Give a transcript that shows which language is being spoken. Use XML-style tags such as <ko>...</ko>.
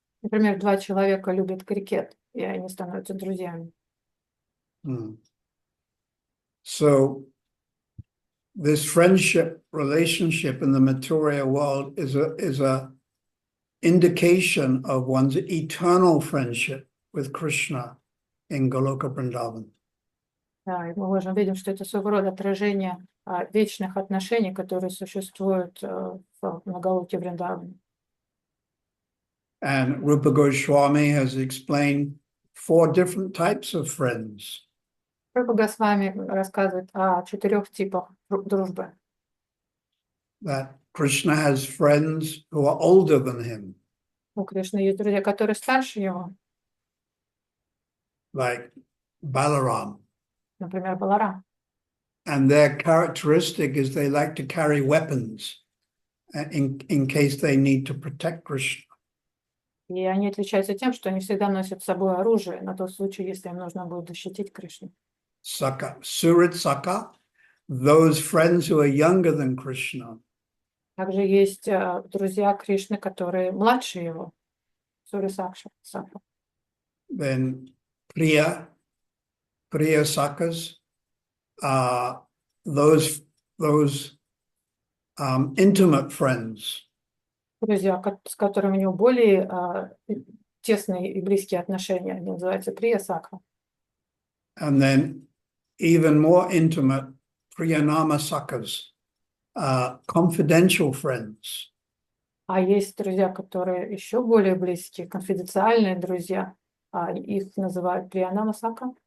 <ru>Например, два человека любят крикет, и они становятся друзьями.</ru> <en>So this friendship relationship in the material world is a indication of one's eternal friendship with Krishna in Goloka Vrindavan.</en> <ru>Да, и мы можем видеть, что это своего рода отражение вечных отношений, которые существуют в Галоке Вриндаване.</ru> <en>And Rupa Goswami has explained 4 different types of friends.</en> <ru>Рупа Госвами рассказывает о 4 типах дружбы.</ru> <en>That Krishna has friends who are older than him.</en> <ru>У Кришны есть друзья, которые старше его.</ru> <en>Like Balaram.</en> <ru>Например, Баларам.</ru> <en>And their characteristic is they like to carry weapons in case they need to protect Krishna.</en> <ru>И они отличаются тем, что они всегда носят с собой оружие на тот случай, если им нужно будет защитить Кришну.</ru> <en>Saka, Surit Saka, those friends who are younger than Krishna.</en> <ru>Также есть друзья Кришны, которые младше его. Сури Сакша.</ru> <en>Then Priya Sakas, those intimate friends.</en> <ru>Друзья, с которыми у него более тесные и близкие отношения, они называются Прия Сакха.</ru> <en>And then even more intimate Priyanama Sakas, confidential friends.</en> <ru>А есть друзья, которые еще более близкие, конфиденциальные друзья, их называют Приянама Сакха.</ru>